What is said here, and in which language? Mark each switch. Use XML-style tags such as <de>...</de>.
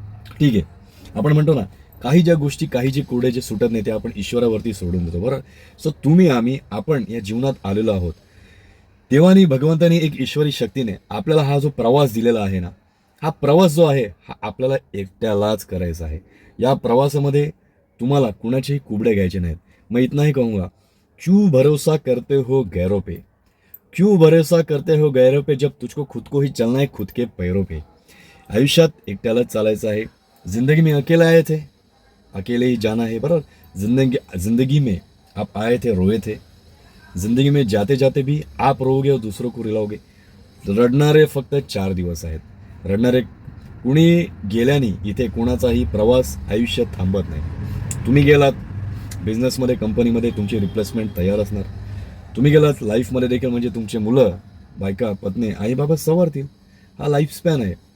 <mr>ठीक आहे, आपण म्हणतो ना, काही ज्या गोष्टी, काही जे कोडे जे सुटत नाही ते आपण ईश्वरावरती सोडून देतो, बरं. सो तुम्ही, आपण या जीवनात आलेलो आहोत. देवानी, भगवंतानी, एक ईश्वरी शक्तीने आपल्याला हा जो प्रवास दिलेला आहे ना, हा प्रवास जो आहे हा आपल्याला एकट्यालाच करायचा आहे. या प्रवासामध्ये तुम्हाला कुणाचेही कुबडे घ्यायचे नाहीत.</mr> <hi>मैं इतना ही कहूँगा, क्यों भरोसा करते हो गैरों पे, क्यों भरोसा करते हो गैरों पे, जब तुझको खुद को ही चलना है खुद के पैरों पे.</hi> <mr>आयुष्यात एकट्यालाच चालायचं आहे.</mr> <hi>जिंदगी में अकेले आए थे, अकेले ही जाना है, बराबर. जिंदगी में आप आए थे, रोए थे. जिंदगी में जाते जाते भी आप रोओगे और दूसरों को रुलाओगे.</hi> <mr>रडणारे फक्त 4 दिवस आहेत. रडणारे कुणी गेल्याने इथे कोणाचाही प्रवास आयुष्यात थांबत नाही. तुम्ही गेलात बिझनेसमध्ये, कंपनीमध्ये, तुमची रिप्लेसमेंट तयार असणार. तुम्ही गेलात लाईफमध्ये देखील, म्हणजे तुमचे मुलं, बायका, पत्नी, आई बाबा सवारतील. हा लाईफ स्पॅन आहे.</mr>